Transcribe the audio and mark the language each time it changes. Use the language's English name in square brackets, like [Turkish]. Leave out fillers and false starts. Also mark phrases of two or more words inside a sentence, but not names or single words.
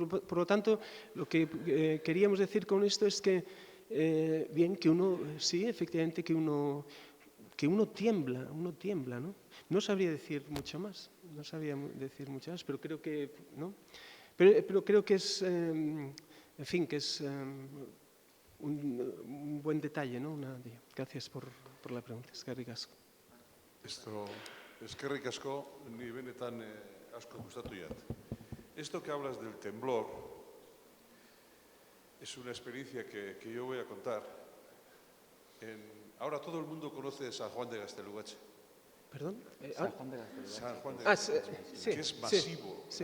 [Spanish] Por lo tanto, lo que queríamos decir con esto es que, que uno, sí, efectivamente, que uno tiembla, ¿no? No sabría decir mucho más, pero creo que, ¿no? Pero creo que es, en fin, que es un buen detalle, ¿no? Gracias por la pregunta. [Basque] Eskerrik asko. Eskerrik asko, ni benetan asko gustatu jat. [Spanish] Esto que hablas del temblor es una experiencia que yo voy a contar. Ahora todo el mundo conoce San Juan de Gaztelugatxe. ¿Perdón? San Juan de Gaztelugatxe. San Juan de Gaztelugatxe, sí, que es masivo, sí.